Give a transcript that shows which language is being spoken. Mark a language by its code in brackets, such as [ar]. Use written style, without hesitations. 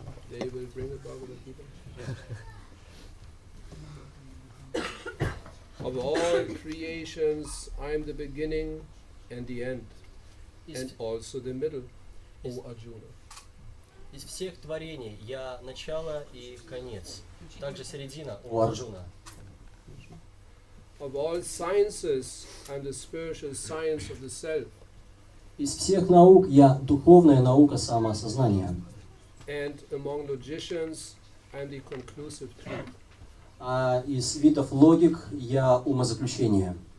[en] They will bring it back with the people. Of all creations, I am the beginning and the end, and also the middle, O Arджуна. [ru] Из всех творений я начало и конец, также середина, о Арджуна. [en] Of all sciences, I am the spiritual science of the self. [ru] Из всех наук я духовная наука самоосознания. [en] And among logicians, I am the conclusive truth. [ru] А из видов логик я умозаключение.